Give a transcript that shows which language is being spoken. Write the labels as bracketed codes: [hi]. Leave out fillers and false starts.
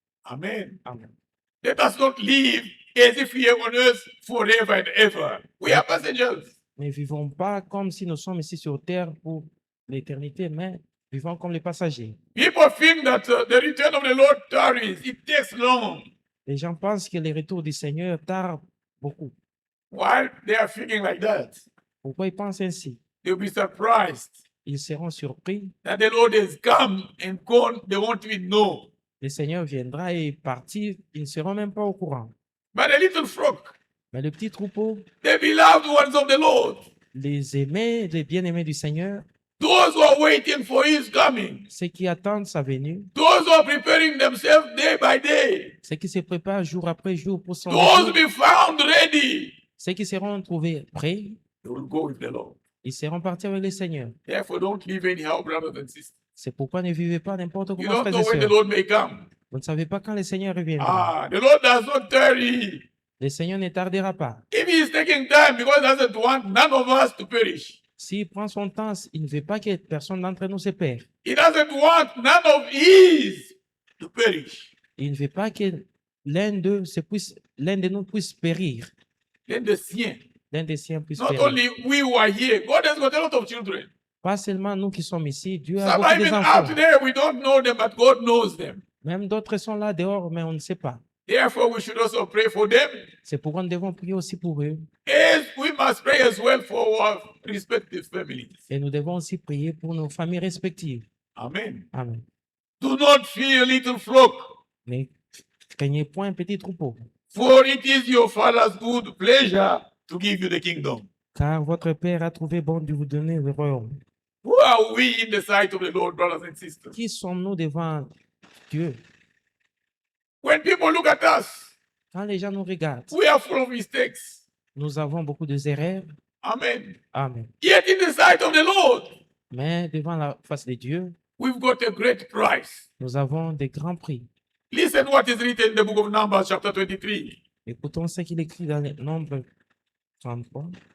[en] Amen. [fr] Amen. [en] Let us not live as if we are on earth forever and ever. We are passengers. [fr] Ne vivons pas comme si nous sommes ici sur terre pour l'éternité, mais vivons comme les passagers. [en] People think that the return of the Lord tarries. It takes long. [fr] Les gens pensent que les retours du Seigneur tardent beaucoup. [en] Why they are thinking like that? [fr] Pourquoi ils pensent ainsi? [en] They'll be surprised [fr] Ils seront surpris. [en] that the Lord has come and gone. They won't even know. [fr] Le Seigneur viendra et partir. Ils ne seront même pas au courant. [en] But the little flock, [fr] Mais le petit troupeau, [en] the beloved ones of the Lord, [fr] les aimés, les bien-aimés du Seigneur, [en] those who are waiting for His coming, [fr] ceux qui attendent sa venue, [en] those who are preparing themselves day by day, [fr] ceux qui se préparent jour après jour pour son [en] those [fr] retour, [en] be found ready, [fr] ceux qui seront trouvés prêts, [en] they will go with the Lord. [fr] ils seront partis avec le Seigneur. [en] Therefore, don't live anyhow, brothers and sisters. [fr] C'est pourquoi ne vivez pas n'importe [en] You [fr] comment, [en] don't [fr] frères et [en] know when the [fr] sœurs. [en] Lord may come. [fr] Vous ne savez pas quand le Seigneur reviendra. [en] The Lord does not tarry. [fr] Le Seigneur ne tardera pas. [en] If He is taking time because He doesn't want none of us to perish, [fr] S'il prend son temps, il ne veut pas que personne d'entre nous se perde. [en] He doesn't want none of His to perish. [fr] Il ne veut pas que l'un de nous puisse périr. [en] Then the siens, [fr] L'un des siens puisse [en] not [fr] périr. [en] only we who are here, God has got a lot of children. [fr] Pas seulement nous qui sommes ici, Dieu a [en] Some [fr] beaucoup [en] even out [fr] d'enfants. [en] there, we don't know them, but God knows them. [fr] Même d'autres sont là dehors, mais on ne sait pas. [en] Therefore, we should also pray for them, [fr] C'est pourquoi nous devons prier aussi pour eux. [en] as we must pray as well for our respective families. [fr] Et nous devons aussi prier pour nos familles respectives. [en] Amen. [fr] Amen. [en] Do not fear, little flock, [fr] Ne craignez point, petit troupeau, [en] for it is your Father's good pleasure to give you the kingdom. [fr] car votre Père a trouvé bon de vous donner le royaume. [en] Who are we in the sight of the Lord, brothers and sisters? [fr] Qui sommes-nous devant Dieu? [en] When people look at us, [fr] Quand les gens nous regardent, [en] we are full of mistakes. [fr] nous avons beaucoup d'erreurs. [en] Amen. [fr] Amen. [en] Yet in the sight of the Lord, [fr] Mais devant la face de Dieu, [en] we've got a great price. [fr] nous avons des grands prix. [en] Listen what is written in the book of Numbers, chapter 23. [fr] Écoutons ce qu'il écrit dans les Nombres 33,